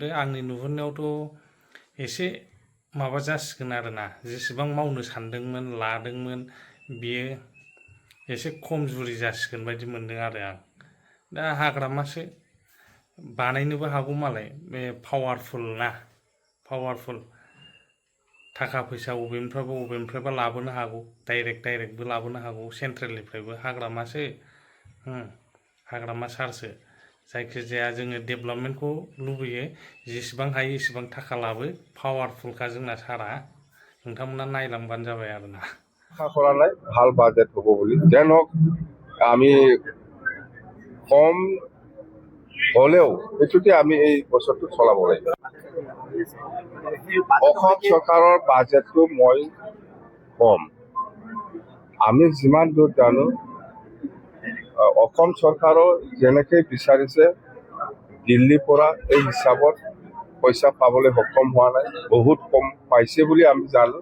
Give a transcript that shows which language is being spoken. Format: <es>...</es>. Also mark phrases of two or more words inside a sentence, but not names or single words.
<brx>आंनि नुहुरनायावथ' एसे माबा जासिगोन आरोना जेसेबां मावनो सानदोंमोन लादोंमोन बियो एसे खमजुरि जासिगोन बायदि मोनदों आरो आं दा हाग्रामासो बानायनोबो हागौ मालाय बे पावारफुल थाखा फैसा बबेनिफ्रायबा लाबोनो हागौ डाइरेक्टबो लाबोनो हागौ सेन्ट्रेलनिफ्रायबो हाग्रामा सारसो जायखिजाया जोङो डेभेलपमेन्टखौ लुबैयो जेसेबां हायो एसेबां थाखा लाबो पावारफुलखा जोंना सारा नोंथांमोना नायलांबानो जाबाय आरोना</brx> <as>আশা কৰা নাই ভাল বাজেট হ'ব বুলি। যেন হওক আমি কম হ'লেও এইটোতে আমি এই বছৰটো চলাব লাগিব। অসম চৰকাৰৰ বাজেটটো মই কম আমি যিমান দূৰ জানো অসম চৰকাৰৰ যেনেকৈ বিচাৰিছে দিল্লীৰ পৰা এই হিচাপত পইচা পাবলৈ সক্ষম হোৱা নাই, বহুত কম পাইছে বুলি আমি জানো।</as>